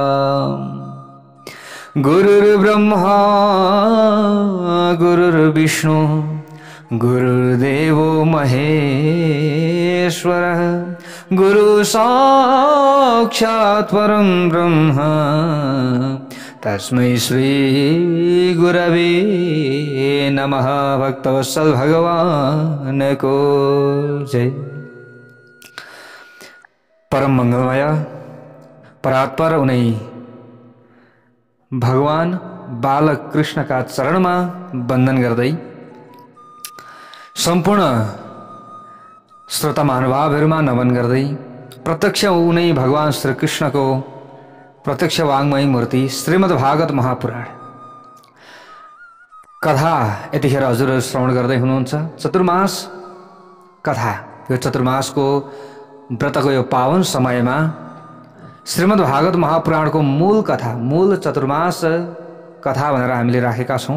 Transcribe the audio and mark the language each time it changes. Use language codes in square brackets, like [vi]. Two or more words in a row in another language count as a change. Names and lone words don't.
[sa] गुरुर्ब्रह्मा गुरुर्विष्णु गुरुर्देवो महेश्वरः गुरु साक्षात् परं ब्रह्म तस्मै श्री गुरवे नमः। [ne] भक्तवत्सल भगवान को जय। परम मंगलमय परात्पर उनै भगवान बालक कृष्ण [hi] का चरण में [ne] वंदन गर्दै संपूर्ण श्रोता महानुभावहरुमा नमन गर्दै प्रत्यक्ष उनै भगवान श्री कृष्ण को प्रत्यक्ष वाङ्मय मूर्ति श्रीमद् भागवत महापुराण कथा यतिखेर हजुरहरु श्रवण गर्दै हुनुहुन्छ। चतुर्मास कथा, यो चतुर्मासको व्रतको यो पावन समयमा श्रीमद् भागवत महापुराणको मूल कथा, मूल चतुर्मास कथा भनेर हामीले राखेका छौं।